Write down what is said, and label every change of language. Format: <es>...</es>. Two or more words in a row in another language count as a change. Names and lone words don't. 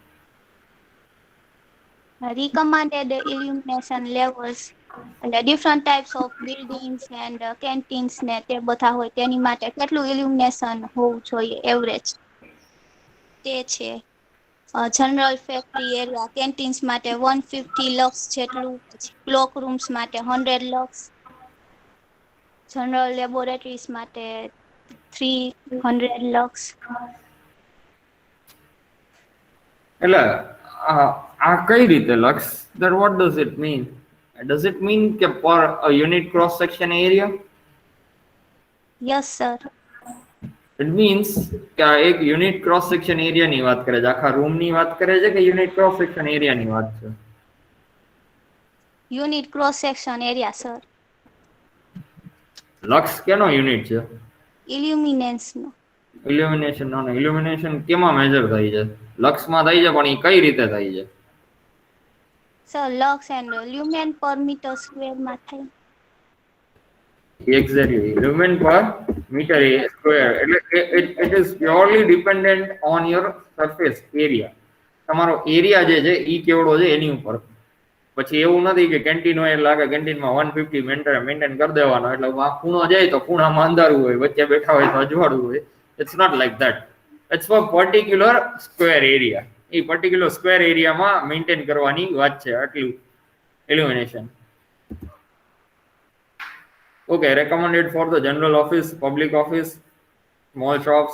<en>Recommended illumination levels</en> <gu>એટલે</gu> <en>different types of buildings and canteens</en> <gu>ને તે બધા હોય તેની માટે કેટલું ઇલ્યુમિનેશન હોવું જોઈએ એવરેજ તે છે.</gu> <en>general factory area canteens માટે 150 lux જેટલું, cloak rooms માટે 100 lux, general laboratories માટે 300 lux.</en> <gu>એટલે આ કઈ રીતે લક્ષ?</gu> <en>that what does it mean? Does it mean કે per a unit cross section area? yes sir. It means</en> <gu>કે આ એક</gu> <en>unit cross section areaની</en> <gu>વાત કરે છે, આખા રૂમની વાત કરે છે કે</gu> <en>unit cross section areaની</en> <gu>વાત છે?</gu> <en>unit cross section area sir.</en> <gu>લક્ષ કેનો યુનિટ છે? ઇલ્યુમિનેશનનો. ઇલ્યુમિનેશન કેમાં મેજર થાય છે? લક્ષમાં થાય છે, પણ એ કઈ રીતે થાય છે?</gu> <en>sir lux and lumen per meter squareમાં થાય. Exactly, lumen per meter square. It is purely dependent on your surface area.</en> <gu>તમારો એરિયા જે છે ઈ કેવડો છે એની ઉપર. પછી એવું નથી કે કેન્ટીન હોય એટલે લાગે કેન્ટીનમાં 150 મેન્ટેન કરી દેવાનો, એટલે આ ખૂણો જાય તો ખૂણામાં અંધારું હોય, વચ્ચે બેઠા હોય તો અજવાળું હોય.</gu> <en>It's not like that. It's for particular square area.</en> <gu>એ</gu> <en>particular square areaમાં</en> <gu>મેન્ટેન કરવાની વાત છે આટલું illumination.</gu> <en>Okay, recommended for the general office, public office, small shops.</en>